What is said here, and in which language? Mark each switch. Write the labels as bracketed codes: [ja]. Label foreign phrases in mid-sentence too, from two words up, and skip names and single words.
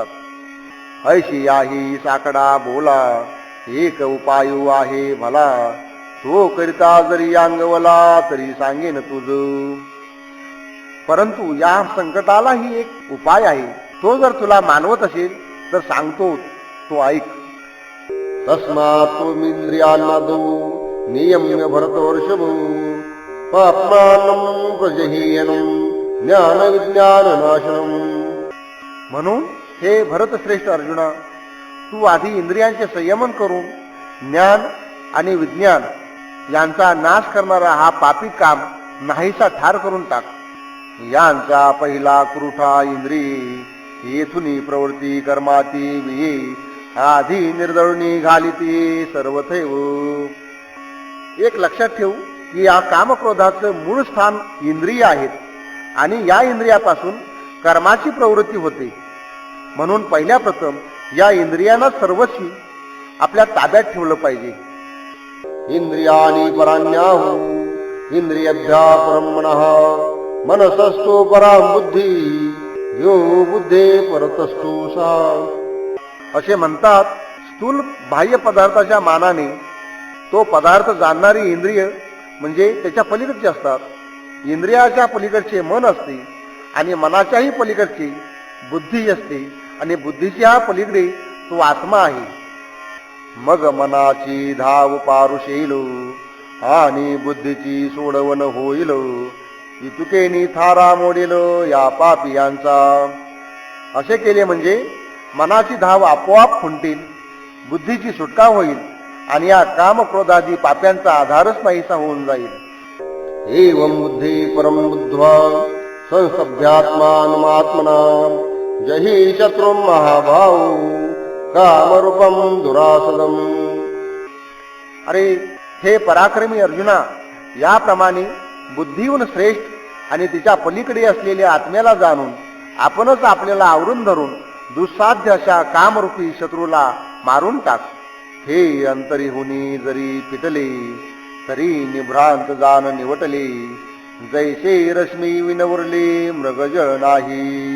[mr] ऐशी आहे साकडा बोला, एक उपायो आहे भला, तो करिता जरी अंगवला तरी सांगेन तुझ. परंतु या संकटालाही एक उपाय आहे, तो जर तुला मानवत असेल तर सांगतो, तो ऐक. [sa] तस्मात् त्वमिंद्रियाणादो नियम्य भरतवर्षभो, पाप्मानं प्रजहीयनं ज्ञान विज्ञान नाशनम. [mr] म्हणून हे भरतश्रेष्ठ अर्जुना, तू आधी इंद्रियांचे संयमन करून ज्ञान आणि विज्ञान यांचा नाश करणारा हा पापी काम नाहीसा ठार करून टाक. यांचा पहिला कुरुठा इंद्रिये, येथुनी प्रवृत्ती कर्माती विये, आधी निर्दळणी घालिती सर्वथैव. एक लक्षात ठेवू की या कामक्रोधाचं मूळ स्थान इंद्रिय आहेत आणि या इंद्रियापासून कर्माची प्रवृत्ती होते. म्हणून पहिल्या प्रथम या इंद्रियांना सर्वस्वी आपल्या ताब्यात ठेवलं पाहिजे. [sa] इंद्रियाणी पराण्याहु इंद्रियभ्या परम मनः, मनसस्तु पराम बुद्धी, यो बुद्धे परतस्तु सा. [mr] असे म्हणतात, स्थूल बाह्य पदार्थाच्या मानाने तो पदार्थ जाणणारी इंद्रिय म्हणजे त्याच्या पलीकडचे असतात. इंद्रियाच्या पलीकडचे मन असते आणि मनाच्याही पलीकडची बुद्धी असते आणि बुद्धीच्या पलीकडे तो आत्मा आहे. मग मनाची धाव पारुशेल आणि बुद्धीची सोडवण होईल, इतुकेनी थारा मोडेल या पापियांचा. असे केले म्हणजे मनाची धाव आपोआप खुंटील, बुद्धीची सुटका होईल आणि या कामक्रोधादी पाप्यांचा आधारच नाहीसा होऊन जाईल. [sa] एवं बुद्धी परम बुद्ध्वा संसभ्यात्मात्मना, जही शत्रुं महाभाव कामरूपम दुरासदम. [mr] अरे हे पराक्रमी अर्जुना, याप्रमाणे बुद्धीहून श्रेष्ठ आणि तिच्या पलीकडे असलेल्या आत्म्याला जाणून आपणच आपल्याला आवरून धरून दुस्साध्य अशा कामरूपी शत्रूला मारून टाक. हे अंतरीहुनी जरी पिटले, तरी निभ्रांत जाण निवटले, जैसे रश्मी विनवरले मृगजळ नाही.